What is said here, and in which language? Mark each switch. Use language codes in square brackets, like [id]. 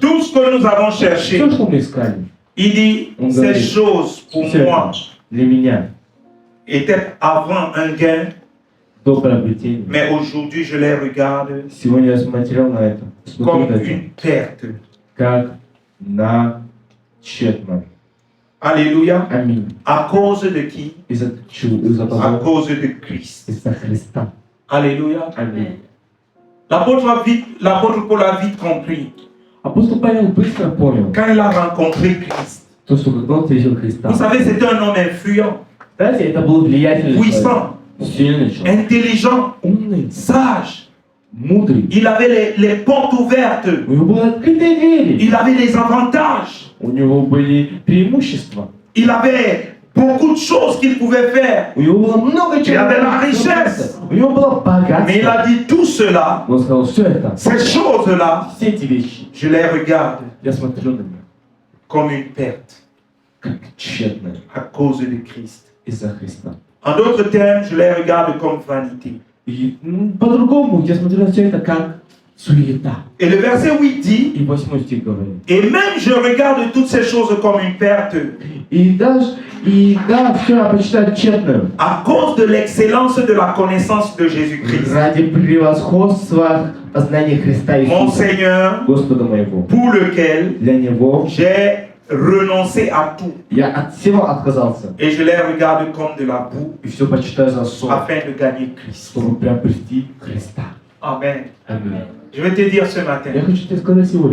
[fr] tout ce que nous avons cherché, [ru] все, что мы искали, [fr] il dit, On ces gagne. choses pour [ru] все [fr] moi [ru] для меня [fr] étaient avant un gain, [ru] до приобретения. [fr] mais aujourd'hui je les regarde [ru] Сегодня я смотрел на это, смотрю [fr] comme [ru] на это, [fr] une perte. [ru] как на тщетно. [fr] Alléluia. [ru] Аминь. [fr] À cause de qui? [ru] Из-за из-за [fr] À [ru] того, [fr] cause de Christ. [ru] из-за Христа. [fr] Alléluia. [ru] Аминь. [fr] L'apôtre Paul a vite compris. [ru] Апостол Павел быстро понял, [fr] Quand il a rencontré Christ, [ru] то, что когда он встретил Христа, [fr] vous savez, c'était un homme influent, [ru] знаете, это был влиятельный человек, [fr] puissant, [ru] сильный человек, [fr] intelligent, [ru] умный, [fr] sage. [ru] мудрый. [fr] Il avait les portes ouvertes. [ru] У него были открытые двери, [fr] Il avait les avantages. [ru] у него были преимущества, [fr] Il avait beaucoup de choses qu'il pouvait faire. [ru] у него было много чего. [fr] Il avait la richesse. [ru] У него было [fr] Mais il [ru] богатство. [fr] a dit tout cela, [ru] Он сказал, все это, [fr] ces choses-là, [ru] все эти вещи, [fr] je les regarde [ru] я смотрю на них [fr] comme une perte [ru] как тщетное [fr] à cause de Christ. [ru] из-за Христа. [fr] En d'autres termes, je les regarde comme vanité. [ru] И по-другому я смотрю на все это как суета. [fr] Et le verset 8 dit, [ru] И 8 стих говорит. [fr] et même je regarde toutes ces choses comme une perte [ru] И да, все я почитаю тщетным. [fr] à cause de l'excellence de la connaissance de Jésus-Christ, [ru] Ради превосходства познания Христа [fr] mon [ru] Иисуса, [fr] Seigneur, [ru] Господа моего. [fr] pour lequel [ru] Для Него [fr] j'ai renoncé à tout. [ru] я от всего отказался. [fr] Et je les regarde comme de la boue [ru] И все почитаю за сон, [fr] afin de gagner Christ. [ru] чтобы приобрести Христа. [fr] Amen. [ru] Аминь. [fr] Je vais te dire ce matin, [ru] Я хочу тебе сказать сегодня.